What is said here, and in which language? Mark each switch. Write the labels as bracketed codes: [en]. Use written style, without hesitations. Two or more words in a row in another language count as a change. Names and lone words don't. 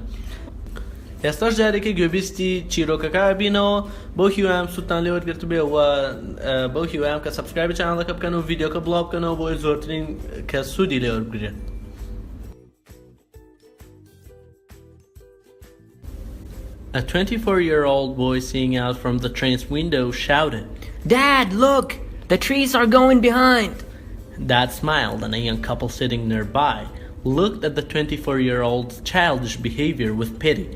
[ckb] ئێستاش جارێکی گوێبیستی چیرۆکەکە بینەوە بۆ هیوام سوودتان لێوەرگرت بێ و بۆ هیوام کە سەبسکرایبی چانەڵەکە بکەن و ڤیدیۆکە بڵاو بکەنەوە بۆی زۆرترین کە سوودی لێوەربگرێت. [en] A 24-year-old boy seeing out from the train's window shouted, "Dad, look! The trees are going behind!" Dad smiled and a young couple sitting nearby looked at the 24-year-old's childish behavior with pity.